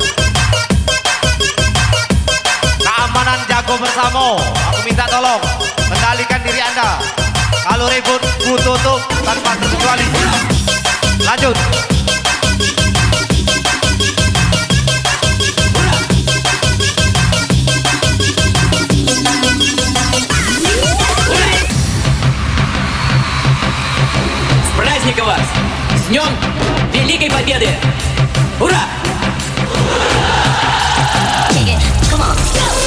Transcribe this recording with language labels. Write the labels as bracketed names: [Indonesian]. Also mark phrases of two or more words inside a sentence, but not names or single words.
[Indonesian] Keamanan jago bersama. Aku minta tolong kendalikan diri Anda. Kalau ribut, ku tutup tanpa terkecuali. Lanjut. [Russian] С праздника вас! С Днем Великой Победы! Ура! [English] Kick it. Come on. Go.